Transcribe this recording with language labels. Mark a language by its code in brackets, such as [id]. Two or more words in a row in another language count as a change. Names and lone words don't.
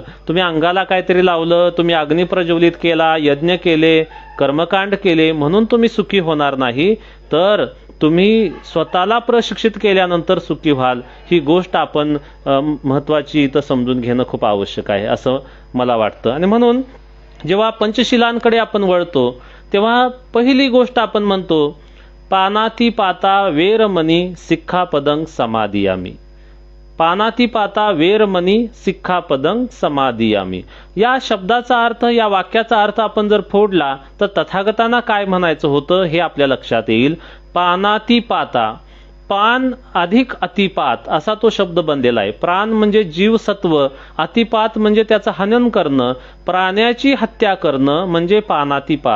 [mr] तुम्ही अंगाला काहीतरी लावलं, तुम्ही अग्नी प्रज्वलित केला, यज्ञ केले, कर्मकांड केले म्हणून तुम्ही सुखी होणार नाही, तर तुम्ही स्वतःला प्रशिक्षित केल्यानंतर सुखी व्हाल, ही गोष्ट आपण महत्त्वाची इथं समजून घेणं खूप आवश्यक आहे असं मला वाटतं. आणि म्हणून जेव्हा पंचशिलांकडे आपण वळतो तेव्हा पहिली गोष्ट आपण म्हणतो, [pi] पानातिपाता वेरमणी सिक्खापदं समादियामी. पानातिपाता वेरमणी सिक्खापदं समादियामी. [mr] या शब्दाचा अर्थ, या वाक्याचा अर्थ आपण जर फोडला तर तथागतांना काय म्हणायचं होतं हे आपल्या लक्षात येईल. पानातिपाता, पान अधिक अतिपात असा तो शब्द बनलेला आहे. प्राण म्हणजे जीवसत्व, अतिपात म्हणजे त्याचं हनन करणं, प्राण्याची हत्या करणं म्हणजे पानातिपात.